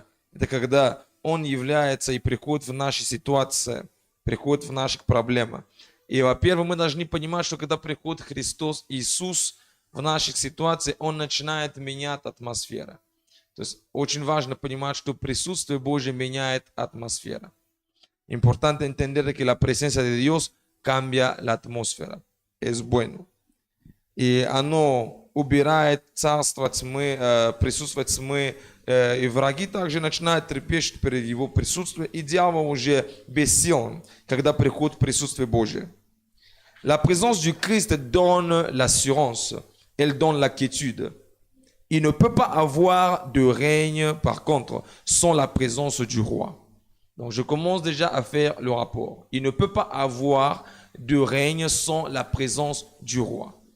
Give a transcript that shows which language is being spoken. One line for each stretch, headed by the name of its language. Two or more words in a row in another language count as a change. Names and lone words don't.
Russian: Это когда Он является и приходит в наши ситуации, приходит в наши проблемы. И, во-первых, мы должны понимать, что когда приходит Христос, Иисус в наших ситуациях, Он начинает менять атмосферу. То есть очень важно понимать, что присутствие Божье меняет атмосферу.
Spanish: Importante entender que la presencia de Dios cambia la atmósfera. Es bueno.
Russian: И оно убирает царство тьмы, присутствие тьмы, и враги также начинают трепещать перед его присутствием, и дьявол уже бессилен, когда приходит присутствие Божие.
French: La présence du Christ donne l'assurance, elle donne la quiétude. Il ne peut pas avoir de règne, par contre, sans la présence du roi. Donc je commence déjà à faire le rapport. Il ne peut pas avoir de règne sans la présence du roi.